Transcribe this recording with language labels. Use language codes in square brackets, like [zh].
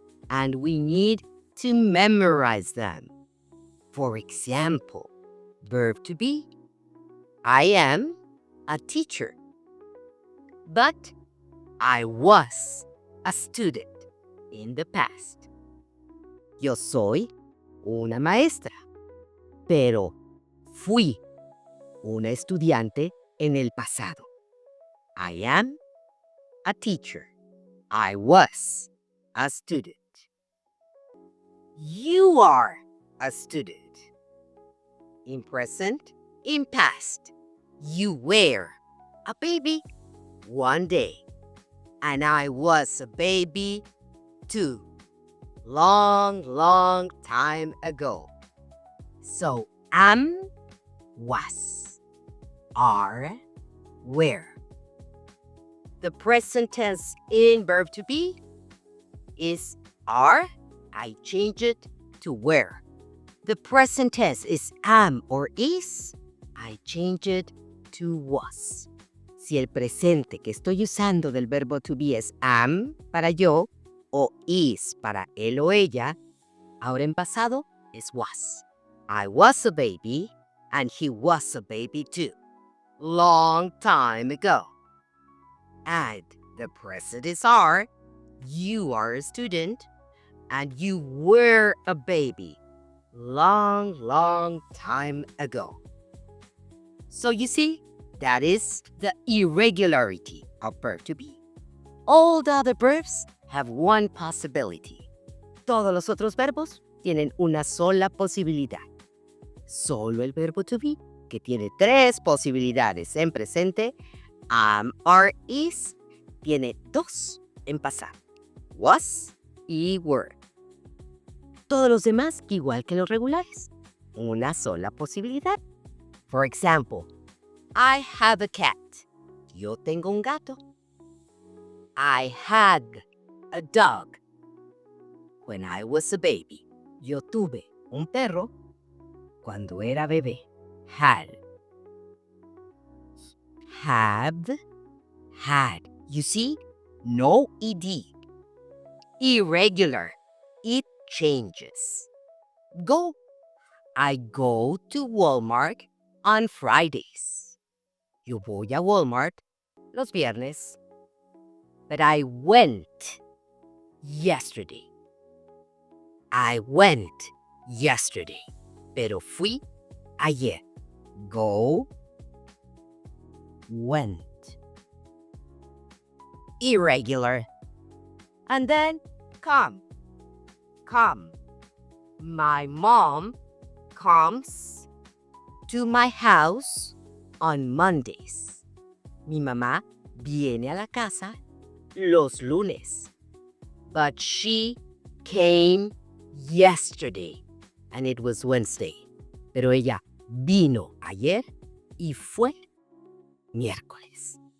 [en] And we need to memorize them. For example, verb to be. I am a teacher. But I was a student in the past. [es] Yo soy una maestra, pero fui una estudiante en el pasado. [en] I am a teacher. I was a student. You are a student. In present, in past, you were a baby one day. And I was a baby too. Long, long time ago. So am, was, are, were. The present tense in verb to be is are. I change it to were. The present tense is am or is. I change it to was. [es] Si el presente que estoy usando del verbo to be es am para yo, o is para él o ella, ahora en pasado es was. [en] I was a baby and he was a baby too. Long time ago. And the present is are. You are a student and you were a baby. Long, long time ago. So you see, that is the irregularity of verb to be. All the other verbs have one possibility. [es] Todos los otros verbos tienen una sola posibilidad. Solo el verbo to be, que tiene 3 posibilidades en presente, am, are, is, tiene 2 en pasado. Was y were. Todos los demás, igual que los regulares, una sola posibilidad. [en] For example, I have a cat. [es] Yo tengo un gato. [en] I had a dog. When I was a baby. [es] Yo tuve un perro cuando era bebé. [en] Had. Have. Had. You see? No ed. Irregular. It changes. Go. I go to Walmart on Fridays. [es] Yo voy a Walmart los viernes. [en] But I went yesterday. I went yesterday. [es] Pero fui ayer. Go, went. [en] Irregular. And then come. Come. My mom comes to my house on Mondays. [es] Mi mamá viene a la casa los lunes. [en] But she came yesterday and it was Wednesday. [es] Pero ella vino ayer y fue miércoles.